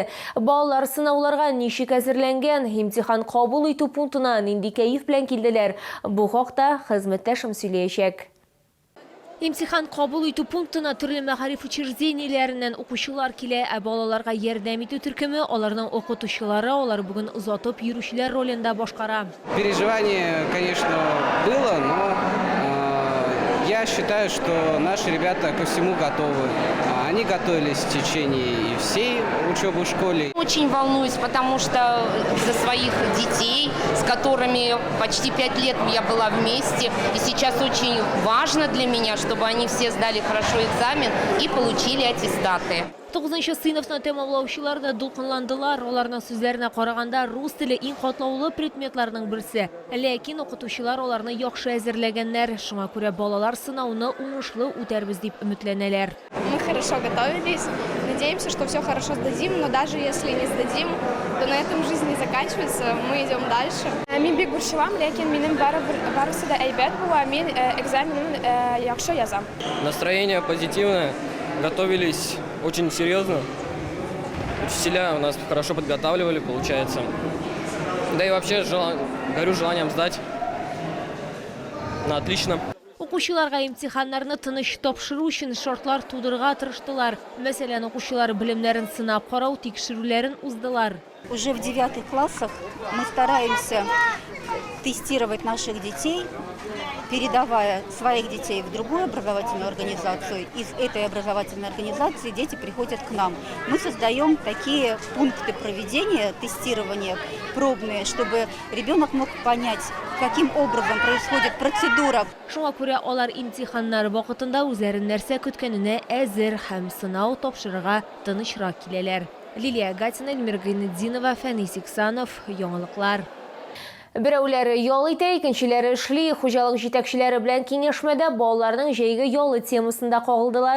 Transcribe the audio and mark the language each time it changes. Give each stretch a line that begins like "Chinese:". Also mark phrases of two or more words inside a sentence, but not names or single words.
Tatar: Балалар сынауларга ничек әзерләнгән, имтихан кабул итү пунктына нинди кәеф белән килделәр? Бу хакта хезмәттәшем сөйләячәк. Имтихан кабул итү пунктына төрле мәгариф учреждениеләреннән укучылар килә, ә балаларга ярдәм итү төркеме аларның укытучылары алар бүген озатып йөрүчеләр ролендә башкара.
Russian: Переживание, конечно, было, но я считаю, что наши ребята ко всему готовы. Они готовились в течение всей учебы в школе. Очень волнуюсь, потому что за своих детей, с которыми почти 5 лет я была вместе. И сейчас очень важно для меня, чтобы они все сдали хорошо экзамен и получили аттестаты.
Tatar: 9нчы сыйныфны тәмамлаучылар да дулкынландылар. Аларның сүзләренә караганда рус теле иң катлаулы предметларның берсе. Ләкин укытучылар аларны яхшы әзерләгәннәр. Шуңа күрә балалар сынауны уңышлы үтәрбез дип өметләнәләр.
Russian: Мы хорошо готовились. надеемся, что все хорошо сдадим, но даже если не сдадим, то на этом жизнь не заканчивается, мы идем дальше.
Tatar: Мин бик бурчылам, ләкин минем барысы да әйбәт була, мин экзаменын яхшы язам.
Russian: Настроение позитивное, готовились очень серьезно. Учителя у нас хорошо подготавливали, получается. Да и вообще горю желанием сдать на отлично.
Tatar: Укучыларга имтиханнарны тыныч тапшыру өчен шартлар тудырга тырыштылар. Мәсәлән, укучылар белемнәрен сынап карау тикшерүләрен уздылар.
Russian: Уже в 9 классах мы стараемся тестировать наших детей, передавая своих детей в другую образовательную организацию. Из этой образовательной организации дети приходят к нам. Мы создаем такие пункты проведения тестирования пробные, чтобы ребенок мог понять, каким образом происходит процедура.
Tatar: Шуңа күрә алар имтиханнар вакытында үзләрен нәрсә көткәненә әзер һәм сынау тапшырырга тынычрак киләләр. Лилия Гатина, Эльмира Гайнетдинова, Фәнис Иксанов, Яңалыклар. Берәүләре ял итә, икенчеләре эшли. Хуҗалык җитәкчеләре белән киңәшмәдә балаларның җәйге ялы темасында кагылдылар.